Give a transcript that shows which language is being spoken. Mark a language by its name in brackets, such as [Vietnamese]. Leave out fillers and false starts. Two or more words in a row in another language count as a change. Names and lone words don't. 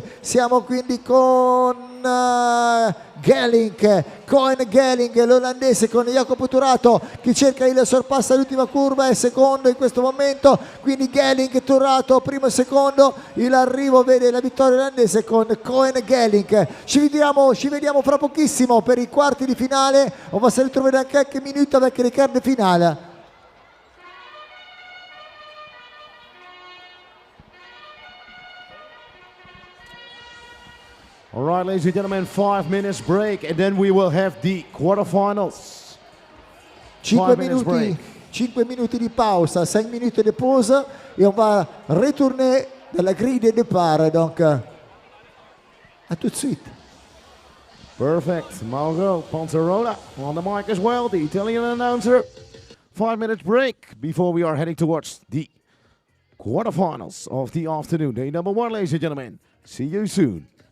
[Italian] Siamo quindi con Cohen Gelling, l'olandese, con Jacopo Turato che cerca il sorpasso all'ultima curva, è secondo in questo momento. Quindi Gelling, Turato primo e secondo. Il arrivo vede la vittoria olandese con Cohen Gelling. Ci vediamo fra pochissimo per i quarti di finale. [French] On va se retrouver dans quelques minutes avec les quarts de finale. [English] All right, ladies and gentlemen, 5 minutes break, and then we will have the quarterfinals. [Italian] 5 minuti di pausa, 5 minuti di pause, [French] et on va retourner dans la grille de départ. Donc, à tout de suite. [English] Perfect. Margot Ponzarona on the mic as well, the Italian announcer. 5 minutes break before we are heading towards the quarterfinals of the afternoon. Day number 1, ladies and gentlemen. See you soon.